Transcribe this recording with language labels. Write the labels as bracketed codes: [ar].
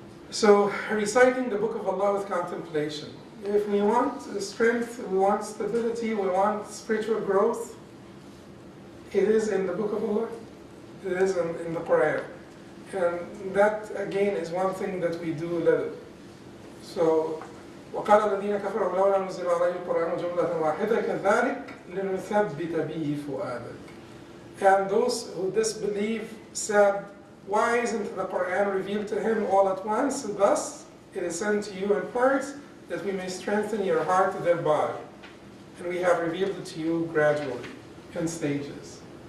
[en] So, reciting the Book of Allah with contemplation. If we want strength, we want stability, we want spiritual growth, it is in the Book of Allah. It is in the Quran. And that, again, is one thing that we do little. [ar] So, وقال الذين كفروا لولا نزل عليه القرآن جملة واحدة كذلك لنثبت به فؤادك. [en] And those who disbelieve said, why isn't the Quran revealed to him all at once? Thus, it is sent to you in parts that we may strengthen your heart thereby. And we have revealed it to you gradually, in stages.